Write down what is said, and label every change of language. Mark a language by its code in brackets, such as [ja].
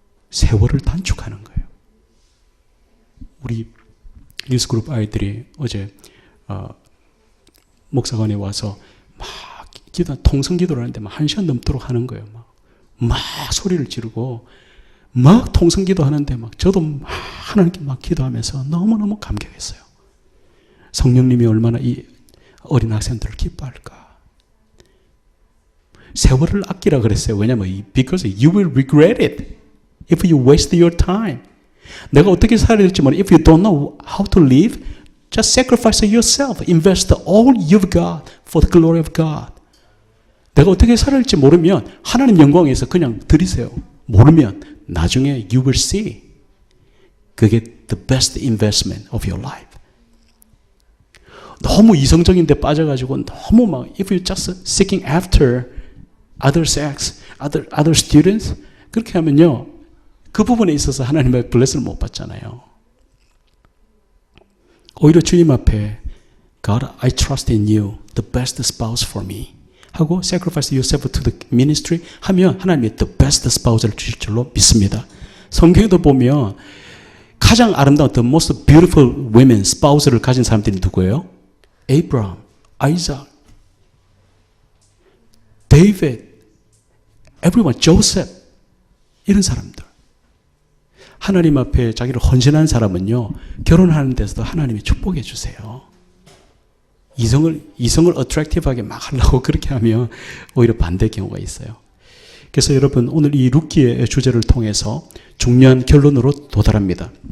[ko] 세월을 단축하는 거예요. 우리 뉴스그룹 아이들이 어제 목사관에 와서 막 통성기도를 하는데 막 1시간 넘도록 하는 거예요. 막 소리를 지르고 막 통성기도 하는데 막 저도 막 하나님께 막 기도하면서 너무너무 감격했어요. 성령님이 얼마나 이 어린 학생들을 기뻐할까. 세월을 아끼라 그랬어요. 왜냐면 [en] because you will regret it if you waste your time. [ko] 내가 어떻게 살아야 될지 모르. [en] If you don't know how to live, just sacrifice yourself. Invest all you've got for the glory of God. [ko] 내가 어떻게 살아야 할지 모르면 하나님 영광에서 그냥 드리세요. 모르면 나중에 [en] you will see. [ko] 그게 [en] the best investment of your life. [ko] 너무 이성적인 데 빠져가지고 너무 막 [en] if you just seeking after other sex, other students [ko] 그렇게 하면요 그 부분에 있어서 하나님의 블레스를 못 받잖아요. 오히려 주님 앞에 [en] God, I trust in you, the best spouse for me [ko] 하고 [en] sacrifice yourself to the ministry [ko] 하면 하나님이 [en] the best spouse를 [ko] 주실 줄로 믿습니다. 성경에도 보면 가장 아름다운 [en] the most beautiful women, spouse [ko] 를 가진 사람들이 누구예요? [en] Abraham, Isaac, David, everyone, Joseph [ko] 이런 사람들. 하나님 앞에 자기를 헌신한 사람은요, 결혼하는 데서도 하나님이 축복해 주세요. 이성을 어트랙티브하게 막 하려고 그렇게 하면 오히려 반대 경우가 있어요. 그래서 여러분, 오늘 이 룻기의 주제를 통해서 중요한 결론으로 도달합니다.